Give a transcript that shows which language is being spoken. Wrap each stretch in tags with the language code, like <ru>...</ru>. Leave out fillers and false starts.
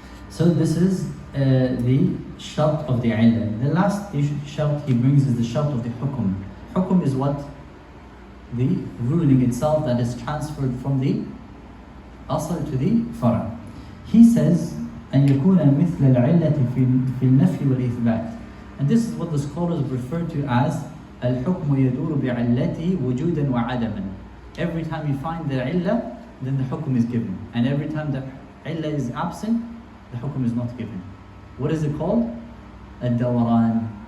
<en>So this is the shart of the illah. The last shart he brings is the shart of the hukum. Hukum is what? The ruling itself that is transferred from the asl to the fara. He says,</en> <ar>أن يكون مثل العلة في النفي والإثبات.</ar> <en>And this is what the scholars refer to as</en> <ar>al-hukmu yaduru bi'illati wujudan wa adaman.</ar> <en>Every time you find the illah, then the hukum is given. And every time the illah is absent, the hukum is not given. What is it called? Al-dawaran.</en>